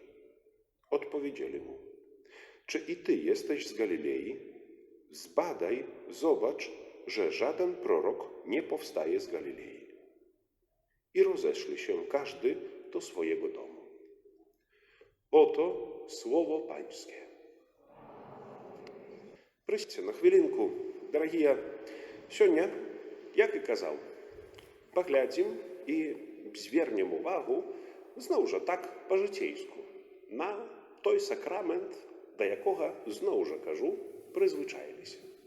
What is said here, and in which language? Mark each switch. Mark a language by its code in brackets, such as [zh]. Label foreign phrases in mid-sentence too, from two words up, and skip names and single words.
[pl] Odpowiedzieli mu: czy i ty jesteś z Galilei? Zbadaj, zobacz, że żaden prorok nie powstaje z Galilei. I rozeszli się każdy do swojego domu. Oto słowo Pańskie. [uk] Присядьте на хвилинку, дорогі. Сьогодні, як і казав, поглядім і звернем увагу, знову ж так, по-житейську, на той сакрамент, до якого, знову ж кажу, призвичаїлися.